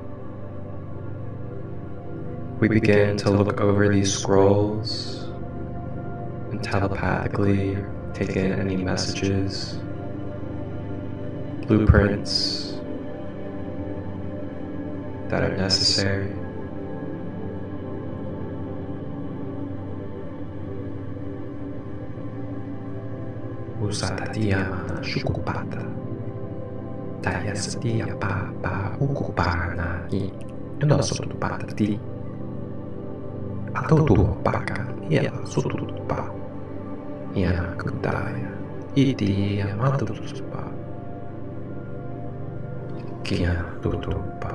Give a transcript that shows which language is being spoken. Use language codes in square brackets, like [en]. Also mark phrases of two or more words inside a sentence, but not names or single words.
[en] We begin to look over these scrolls and telepathically take in any messages, blueprints that are necessary. Usatatia mana shukupata. Taya setia pa ukupana I. Endo sotupata ti. Atau tu pakan ia sotupa. Ia kudaya. Iti ia matutupa. Kia tutupa.